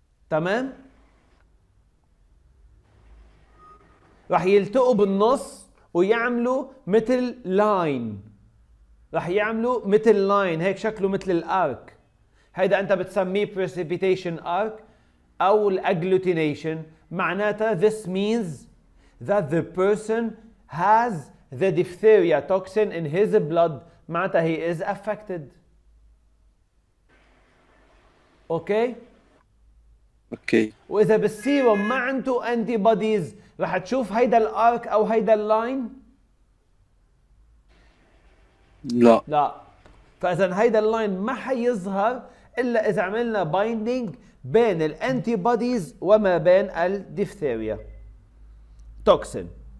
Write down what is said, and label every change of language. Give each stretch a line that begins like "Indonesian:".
Arabic: تمام؟ راح يلتقوا بالنص ويعملوا مثل لاين. راح يعملوا مثل لاين هيك شكله مثل الارك. هيدا انت بتسميه
English: precipitation arc
Arabic: او الاgglutination. معناتها
English: this means that the person has the diphtheria toxin in his blood.
Arabic: معناتها
English: he is affected.
Arabic: اوكي؟ اوكي. واذا بالسيروم ما عنده انتي بوديز رح تشوف هيدا الارك او هيدا اللاين؟ لا. لا. فاذا هيدا اللاين ما حيظهر الا اذا عملنا بايندينج بين الانتي بوديز وما بين الديفتيريا توكسين.